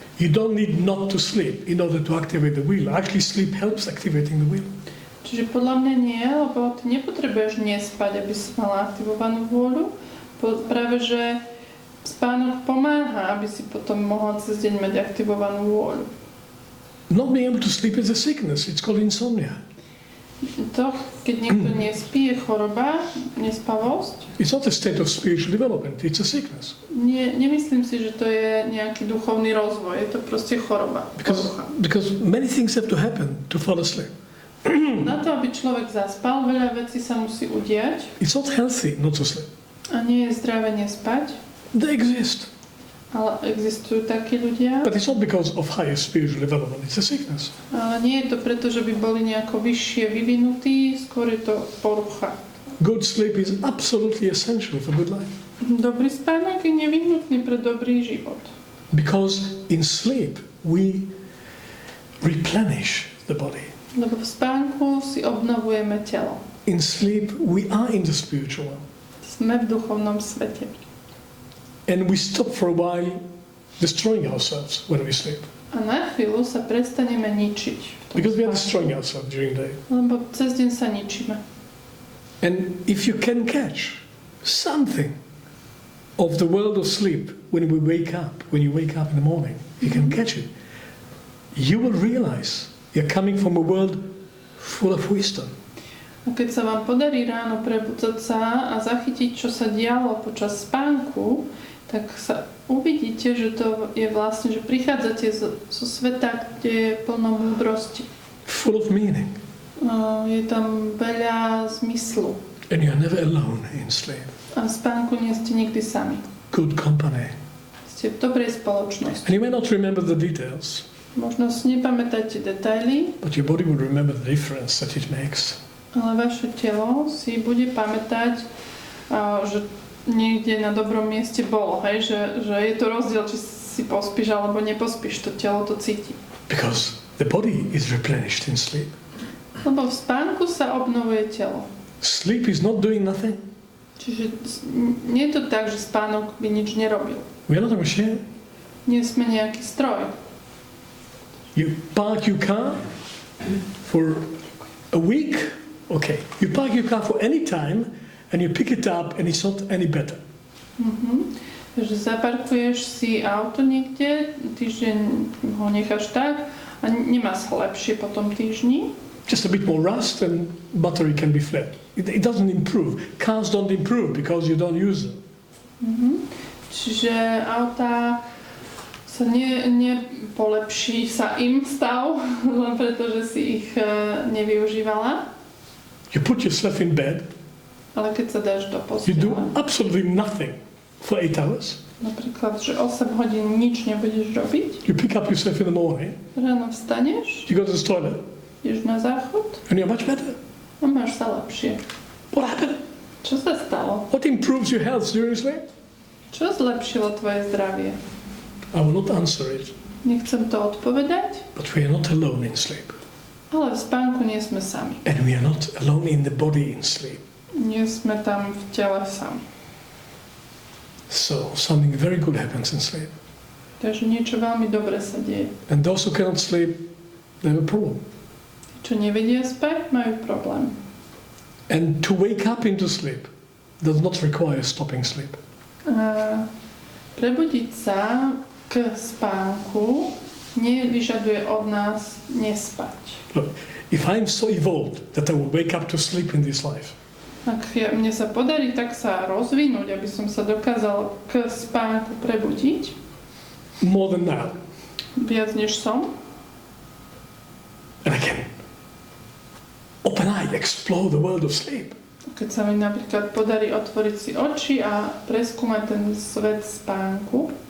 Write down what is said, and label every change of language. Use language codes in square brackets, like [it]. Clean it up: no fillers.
[en] You don't need not to sleep in order to activate the will. Actually, sleep helps activating the will. [sk] Čiže podľa mňa nie, lebo ty nepotrebuješ nespať, aby si mala aktivovanú vôľu. Práve, že spánok pomáha, aby si potom mohla cez deň mať aktivovanú vôľu. [en] Not being able to sleep is a sickness. It's called insomnia. [sk] To, keď niekto nespí, je choroba, nespavosť. [en] It's not a state of spiritual development. It's a sickness. [sk] Nemyslím si, že to je nejaký duchovný rozvoj. Je to proste choroba. [en] Because many things have to happen to fall asleep. [sk] Na to, aby človek zaspal, veľa vecí sa musí udiať. [en] It's not healthy not to sleep. [sk] A nie je zdravé nespať. [en] They exist. [sk] Ale existujú takí ľudia. [en] But it's not because of higher spiritual development. It's a sickness. [sk] Ale nie je to preto, že by boli nejako vyššie vyvinutí, skôr je to porucha. [en] Good sleep is absolutely essential for good life. [sk] Dobrý spánok je nevyhnutný pre dobrý život. [en] Because in sleep we replenish the body. [sk] Lebo v spánku si obnovujeme telo. [en] In sleep we are in the spiritual world. [sk] Sme v duchovnom svete. [en] And we stop for a while destroying ourselves when we sleep. [sk] A na chvíľu sa prestaneme ničiť. [en] Because we are destroying ourselves during the day. [sk] Lebo cez deň sa ničíme. [en] And if you can catch something of the world of sleep when you wake up in the morning, you can catch it, you will realize you're coming from a world full of wisdom. [sk] A keď sa vám podarí ráno prebudzať sa a zachytiť, čo sa dialo počas spánku, tak sa uvidíte, že to je vlastne, že prichádzate zo sveta, kde je plno múdrosti. [en] Full of meaning. [sk] Je tam veľa zmyslu. [en] And you're never alone in sleep. [sk] A v spánku nie ste nikdy sami. [en] Good company. [sk] Ste v dobrej spoločnosti. [en] And you may not remember the details. [sk] Možno si nepamätáte detaily, [en] but your body will remember the difference that it makes. [sk] Ale vaše telo si bude pamätať, že niekde na dobrom mieste bolo, hej? Že je to rozdiel, či si pospíš alebo nepospíš, to telo to cíti. [en] Because the body is replenished in sleep. [sk] Lebo v spánku sa obnovuje telo. [en] Sleep is not doing nothing. [sk] Čiže nie je to tak, že spánok by nič nerobil. [en] We are not a machine. [sk] Nie sme nejaký stroj. [en] You park your car for a week. Okay, you park your car for any time and you pick it up and it's not any better. [sk] Takže zaparkuješ si auto niekde, týždeň ho necháš tak a nemá sa lepšie po tom týždni. [en] Just a bit more rust and battery can be flat. It doesn't improve. Cars don't improve because you don't use them. [sk] Čiže auta sa nepolepší sa im stav, len preto, že si ich nevyužívala. [en] You put yourself in bed. [sk] Ale keď sa dáš do [en] You do [sk] postele, [en] absolutely nothing for 8 hours. [sk] napríklad, že 8 hodín nič nebudeš robiť, [en] You pick up yourself in the morning. [sk] ráno vstaneš, [en] You go to the toilet [sk] ideš na záchod [en] and you're much better. [sk] a máš sa lepšie. [en] What happened? [sk] Čo sa stalo? [en] What improves your health during sleep? [sk] Čo zlepšilo tvoje zdravie? [en] I will not answer it. [sk] Nechcem to odpovedať, [en] But we are not alone in sleep. [sk] ale v spánku nie sme sami. [en] And we are not alone in the body in sleep. [sk] Nie sme tam v tele sami. [en] So something very good happens in sleep. [sk] Takže niečo veľmi dobre sa deje. [en] And those who cannot sleep, they have a problem. [sk] Čo nevedia spať, majú problém. [en] And to wake up into sleep does not require stopping sleep. [sk] A Prebudiť sa k spánku nevyžaduje od nás nespať. [en] Look, if I'm so evolved that I will wake up to sleep in this life, [sk] Ak mne sa podarí tak sa rozvinúť, aby som sa dokázal k spánku prebudiť, [en] more than now, [sk] viac než som, [en] and I can open eye, explore the world of sleep, [sk] keď sa mi napríklad podarí otvoriť si oči a preskúmať ten svet spánku,